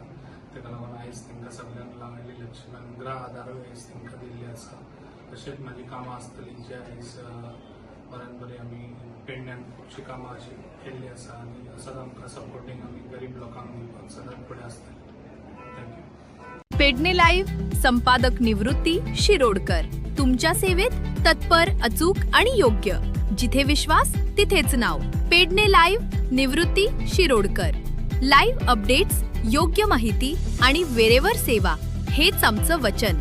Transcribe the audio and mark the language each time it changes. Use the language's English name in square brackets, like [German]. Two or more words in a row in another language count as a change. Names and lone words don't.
[Konkani] ताका लागून आयज तांकां सगळ्यांक लाडली लक्ष्मी आनी गृह आधारूय आयज तांकां दिल्ले आसा। तशेंच म्हाजी कामां आसतली जे आयज बरी आमी पेडण्यान खुबशीं कामां अशी केल्ली आसा आनी सदांच आमकां सपोर्टींग आमी गरीब लोकांक दिवपाक सदांच फुडें आसतली। थँक्यू। [Marathi] पेडणे लाईव्ह संपादक निवृत्ती शिरोडकर, तुमच्या सेवेत तत्पर, अचूक आणि योग्य। जिथे विश्वास तिथेच नाव। पेडणे लाईव्ह निवृत्ती शिरोडकर। लाईव्ह अपडेट्स, योग्य माहिती आणि वेरेवर सेवा हेच आमचं वचन।